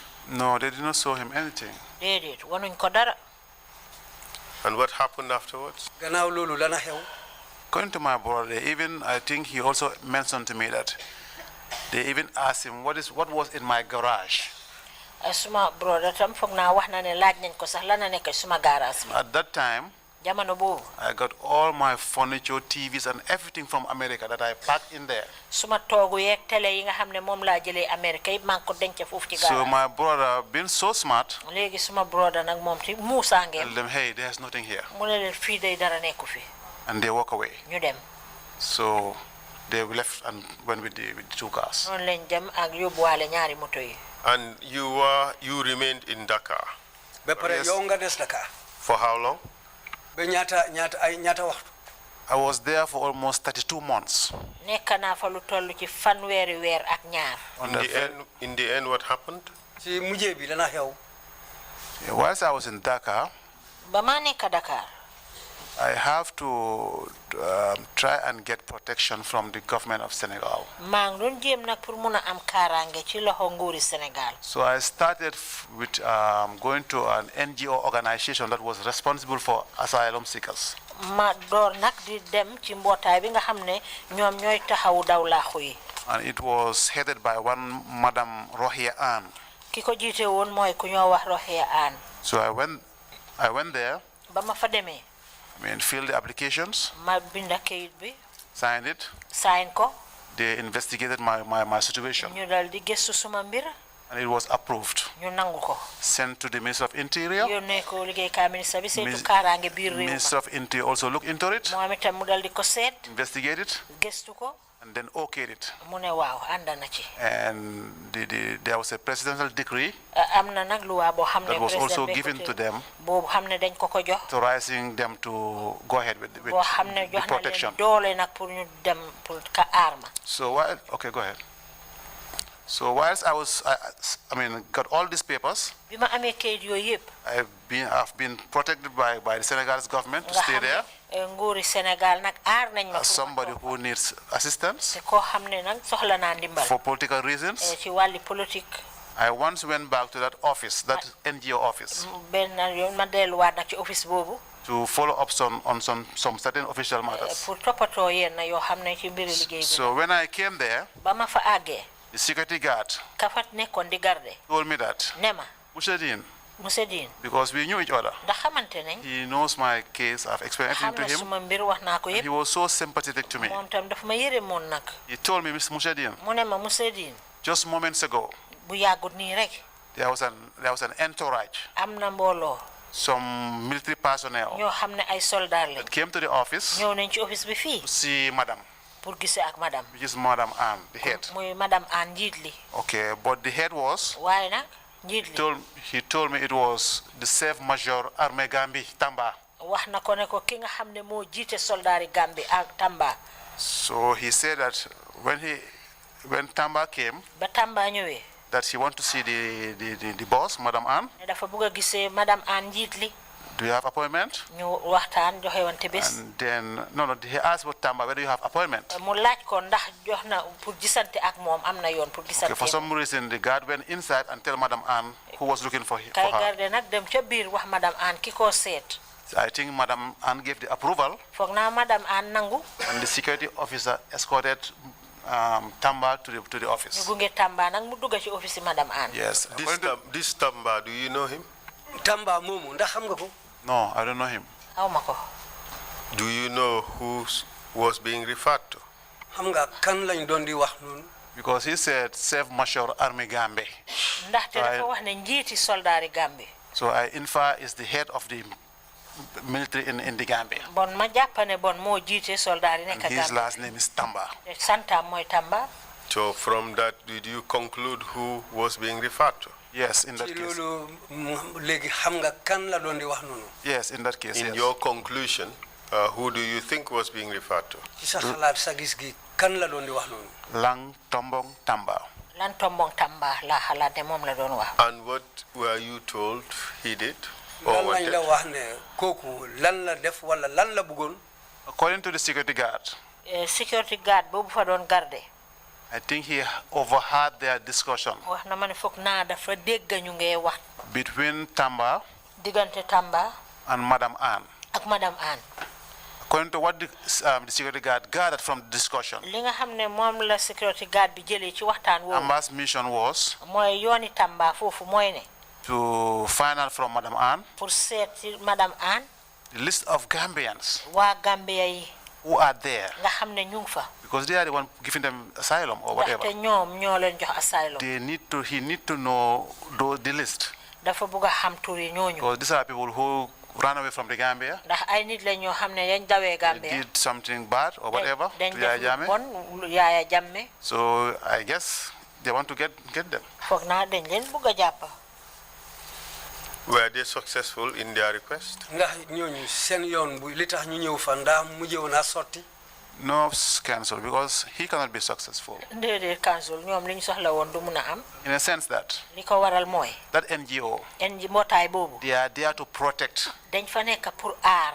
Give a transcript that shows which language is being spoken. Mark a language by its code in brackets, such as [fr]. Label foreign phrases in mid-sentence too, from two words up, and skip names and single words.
[en] No, they did not show him anything. [wo] déedéet wanuñ ko dara [en] And what happened afterwards? [wo] gannaaw loolu lana xew [en] According to my brother, I think he also mentioned to me that they even asked him what was in my garage. [wo] suma broda tam foog naa wax na ne laaj nañ ko sax lana nekk suma garage bi [en] At that time, [wo] jamono boobu [en] I got all my furniture, TVs, and everything from America that I packed in there. [wo] suma toogu yeeg télé yi nga xam ne moom laa jëlee Amérique yëpp maa ngi ko denc foofu ci [en] So garage my brother, being so smart, [wo] léegi suma broda nag moom ci muusaangeem [en] told them, hey, there's nothing here. [wo] mu ne leen fii day dara nekku fi [en] And they walk away. [wo] ñu dem [en] So they left and went with the two cars. [wo] noonu lañ dem ak yóbbuwaale ñaari moto yi [en] And you remained in Dakar. [wo] ba pare [en] Yes. [wo] yow nga des Dakar [en] For how long? [wo] ba ñaata waxtu [en] I was there for almost 32 months. [wo] nekk naa fa lu toll ci fanweeri weer ak ñaar [en] In the end, what happened? [wo] ci mujjee bi lana xew [en] Whilst I was in Dakar, [wo] ba maa nekk Dakar [en] I have to try and get protection from the government of Senegal. [wo] maa ngi doon jéem nag pour mun a am kaaraange ci loxo nguuri Sénégal [en] So I started with going to an NGO organization that was responsible for asylum seekers. [wo] ma door nag di dem ci mbootaay bi nga xam ne ñoom ñooy taxawu daw laaxu yi [en] And it was headed by one Madam Rohia Ann. [wo] ki ko jiite woon mooy ku ñoo wax Rohia Ann [en] So I went there, [wo] ba ma fa demee [en] filled the applications, [wo] ma binda kayit bi [en] signed it. [wo] sign ko [en] They investigated my situation, [wo] ñu dal di gëstu suma mbir [en] and it was approved. [wo] ñu nangu ko [en] Sent to the Minister of Interior. [wo] yónnee ko liggéeykaay ministre bi saytu kaaraange biir réew [en] Minister of Interior also looked into it, [wo] ma moom itam mu dal di ko seet [en] investigated, [wo] gëstu ko [en] and then okayed it. [wo] mu ne waaw ànd na ci [en] And there was a presidential decree [wo] am na nag luwaa boo xam ne [en] that was also [wo] président bee ko [en] given to [wo] tëral. [en] them, [wo] boobu xam ne dañ ko ko jox [en] authorizing them to go ahead with [wo] boo xam ne [en] the [wo] jox na [en] protection. [wo] leen doole nag pour ñu dem pour ka aar ma [en] So okay, go ahead. So whilst got all these papers, [wo] bi ma amee kayit yooyu yëpp [en] I've been protected by the Senegalese government to [wo] nga [en] stay [wo] xam [en] there [wo] ne nguuri Sénégal nag aar nañ ma [en] as somebody who needs assistance [wo] te koo xam ne nag soxla naa ndimbal [en] for political reasons. [wo] ci wàlli politique [en] I once went back to that office, that NGO office, [wo] benn yoon ma delluwaat nag ci office boobu [en] to follow up on some certain official matters. [wo] pour toppatoo yenn yoo xam ne ci mbiri liggéey bi. [en] So when I came there, [wo] ba ma fa àggee. [en] the security guard [wo] ka fa nekkoon di garde. [en] told me that, [wo] ne ma. [en] Monsieur Deen, because we knew each other. [wo] ndax xamante nañ. [en] He knows my case. I've explained everything to him. [wo] xam na suma mbir wax naa ko yëpp. [en] He was so sympathetic to me. [wo] moom tam dafa ma yërëmoon nag. [en] He told me, Monsieur Deen, [wo] mu ne ma Monsieur Deen. [en] just moments ago, [wo] bu yàggut nii rek. [en] there was an entourage. [wo] am na mbooloo. [en] Some military personnel [wo] ñoo xam ne ay soldats lañ. [en] that came to the office [wo] ñëw nañ ci office bi fii. [en] to see Madam, [wo] pour gisee ak madame. [en] which is Madam Anne, the head. [wo] muy madame Anne njiit li. [en] Okay, but the head was, [wo] waaye nag njiit li. [en] he told me it was the [fr] Chef Major Armée Gambie, [en] Tamba. [wo] wax na ko ne ko ki nga xam ne moo jiite soldaari Gambie ak Tamba. [en] So he said that when Tamba came, [wo] ba Tamba ñëwee. [en] that he want to see the boss, Madam Anne. [wo] ne dafa bëgg a gisee madame Anne njiit li. [en] Do you have appointment? [wo] ñu waxtaan joxe wante bés. [en] And then he asked about Tamba whether you have appointment. [wo] mu laaj ko ndax jox na pour gisante ak moom am na yoon pour gisante. [en] Okay, for some reason the guard went inside and tell Madam Anne who was looking for her. [wo] kay garde nag dem ca biir wax madame Anne ki ko seet. [en] I think Madam Anne gave the approval. [wo] foog naa madame Anne nangu. [en] And the security officer escorted Tamba to the office. [wo] ñu gunge Tamba nag mu dugg ci office madame Anne. [en] Yes. This Tamba, do you know him? [wo] Tamba moomu ndax xam nga ko. [en] No, I don't know him. [wo] xaw ma ko. [en] Do you know who was being referred to? [wo] xam nga kan lañ doon di wax noonu. [en] Because he said [fr] Chef Major Armée Gambie. [wo] ndaxte dafa wax ne njiiti soldaari Gambie. [en] So I infer is the head of the military in the Gambia. [wo] bon ma jàpp ne bon moo jiite soldaari nekk [en] And his last name is Tamba. [wo] santam mooy Tamba. [en] So from that, did you conclude who was being referred to? Yes, in that [wo] ci [en] case. [wo] loolu léegi xam nga kan la doon di wax noonu. [en] Yes, in that case. In yes. your conclusion, who do you think was being referred to? [wo] ci sa xalaat sa gis gi kan la doon di wax noonu. [en] Lang Tombong Tamba. [wo] lan tombong Tamba laa xalaat ne moom la doon wax. [en] And what were you told he did or [wo] lan lañ [en] wanted? [wo] la wax ne kooku lan la def wala lan la bëggoon. [en] According to the security guard, security guard [wo] boobu fa doon garde. [en] I think he overheard their discussion [wo] wax na ma ne foog naa dafa dégg ñu ngee wax. [en] between Tamba [wo] diggante Tamba. [en] and Madam Anne. [wo] ak madame Anne. [en] According to what the security guard gathered from the discussion, [wo] li nga xam ne moom la [en] security guard [wo] bi jëlee ci waxtaan woowu. [en] Amba's mission was [wo] mooy yooni Tamba foofu mooy ne. [en] to find out from Madam Anne [wo] pour seet ci madame Anne. [en] the list of Gambians [wo] waa Gambia yi. [en] who are there, [wo] nga xam ne ñu ngi fa. [en] because they are the one giving them asylum or whatever. [wo] ndaxte ñoom ñoo leen jox asylum. [en] He need to know the list, [wo] dafa bëgg a xam tur yi ñooñu. [en] because these are people who ran away from the Gambia. [wo] ndax ay nit la ñoo xam ne dañ dawee [en] They [wo] Gambia. [en] did something bad or whatever [wo] dañ [en] to Yaya [wo] def lu [en] Jammeh. [wo] bon Yaya Jammeh. [en] So I guess they want to get them. [wo] foog naa dañ leen bëgg a jàpp. [en] Were they successful in their request? [wo] ndax ñooñu seen yoon bu li tax ñu ñëw fa ndax mujjewoon a sotti. [en] No cancel, because he cannot be successful. [wo] déedéet council ñoom li ñu soxla woon du mun a am. [en] In a sense that [wo] li ko waral mooy. [en] that NGO, [wo] mbootaay boobu. [en] they are there to protect [wo] dañ fa nekk pour aar.